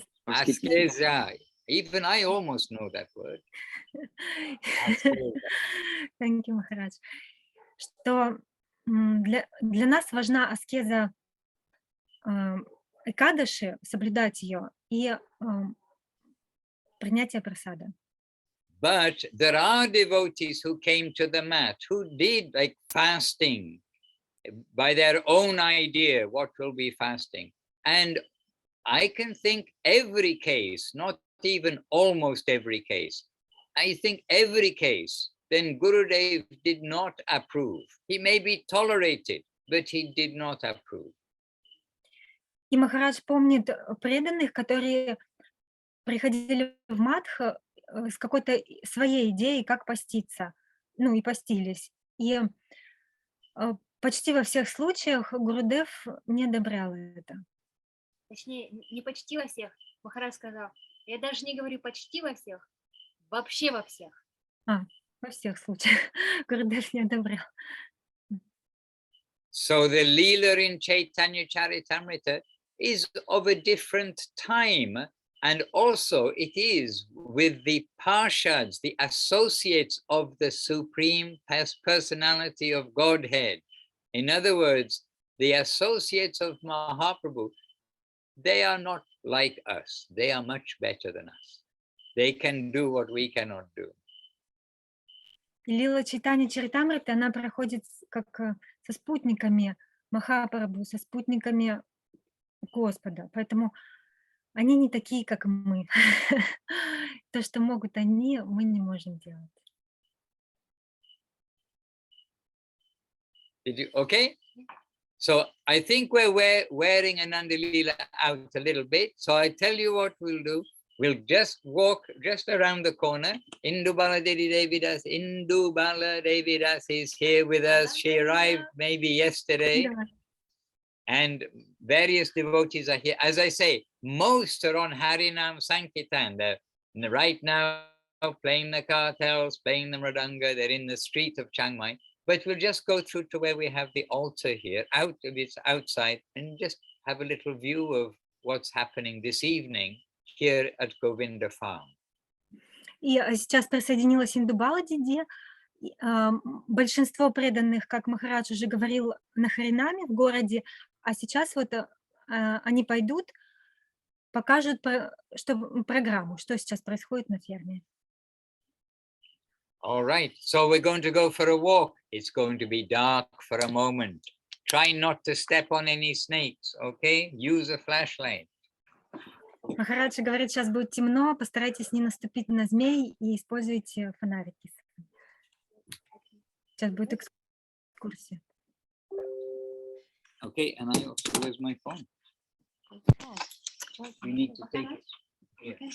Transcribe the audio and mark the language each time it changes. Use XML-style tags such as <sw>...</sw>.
<ru>Askeza.</ru> <en>Even I almost know that word. Thank you, Махарадж.</en> <ru>Что для нас важна аскеза Экадаши, соблюдать ее, и принятие прасада.</ru> <en>But there are devotees who came to the mat, who did like fasting by their own idea, what will be fasting. And I can think every case, not even almost every case, I think every case, then Gurudev did not approve. He maybe tolerated, but he did not approve.</en> <ru>И Махарадж помнит преданных, которые приходили в Мадх с какой-то своей идеей, как поститься, ну и постились. И почти во всех случаях Гурудев не одобрял это. Точнее, не почти во всех. Махарадж сказал, я даже не говорю почти во всех, вообще во всех. Во всех случаях Гурудев не одобрял.</ru> <en>So the Leela in Chaitanya Charitamrita is of a different time, and also it is with the Parshads, the associates of the Supreme Personality of Godhead. In other words, the associates of Mahaprabhu, they are not like us. They are much better than us. They can do what we cannot do.</en> <ru>Лила Чайтанья Чаритамрита, она проходит как со спутниками Махапрабху, со спутниками Господа. Поэтому они не такие, как мы. То, что могут они, мы не можем делать.</ru> <en>Okay? So I think we're wearing Ananda Leela out a little bit. So I tell you what we'll do. We'll just walk just around the corner. Indubala Devidas, Indubala Devidas is here with us. She arrived maybe yesterday. And various devotees are here. As I say, most are on Harinam Sankirtan. They're right now playing the kartals, playing the mridanga. They're in the street of Chiang Mai. But we'll just go through to where we have the altar here, outside, and just have a little view of what's happening this evening here at Govinda Farm.</en> <ru>И сейчас присоединилась Индубала Диди. Большинство преданных, как Махарадж уже говорил, на Харинаме в городе, а сейчас вот они пойдут, покажут программу, что сейчас происходит на ферме.</ru> <en>All right, so we're going to go for a walk. It's going to be dark for a moment. Try not to step on any snakes, okay? Use a flashlight.</en> <ru>Махарадж говорит, сейчас будет темно, постарайтесь не наступить на змей и используйте фонарики. Сейчас будет экскурсия.</ru> <en>Okay, and I also, where's my phone? You need to take it. Yeah.</en>